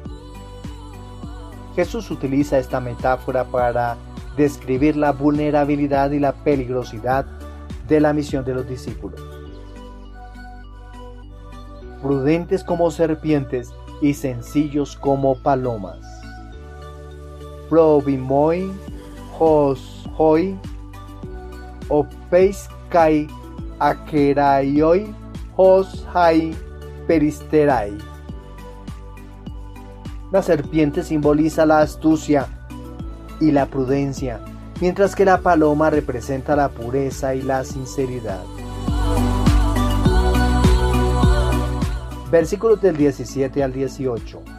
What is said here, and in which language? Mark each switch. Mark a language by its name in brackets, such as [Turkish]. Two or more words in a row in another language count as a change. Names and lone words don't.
[Spanish] Jesús utiliza esta metáfora para describir la vulnerabilidad y la peligrosidad de la misión de los discípulos. Prudentes como serpientes y sencillos como palomas. [Greek] φρόνιμοι ὡς οἱ ὄφεις καὶ ἀκέραιοι ὡς αἱ περιστεραί. [Spanish] La serpiente simboliza la astucia y la prudencia, mientras que la paloma representa la pureza y la sinceridad. Versículos del 17 al 18.